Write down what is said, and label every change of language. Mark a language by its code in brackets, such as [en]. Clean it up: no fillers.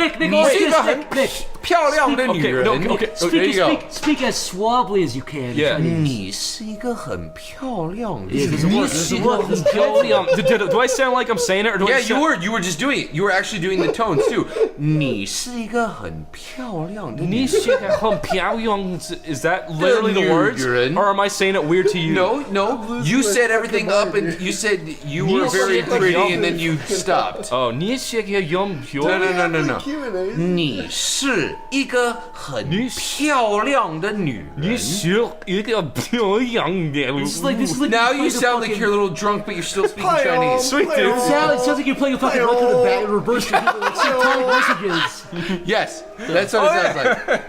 [zh] 你是一个很漂亮的女人。 [en] Okay, speak as suavely as you can. Yeah. [zh] 你是一个很漂亮的。你是一个很漂亮。 [en] Do I sound like I'm saying it, or do I? Yeah, you were just doing it. You were actually doing the tones too. [zh] 你是一个很漂亮的。你是一个很漂亮。 [en] Is that literally the words, or am I saying it weird to you? No. You set everything up, and you said you were very pretty, and then you stopped. [zh] Oh, 你是一个很漂亮。 [en] No. [zh] 你是一个很漂亮的女人。你是一个漂亮的。 [en] This is like now you sound like you're a little drunk, but you're still speaking Chinese. Sweet dude. It sounds like you're playing a fucking record of bat in reverse to people like synchronic messages. Yes, that's what it sounds like.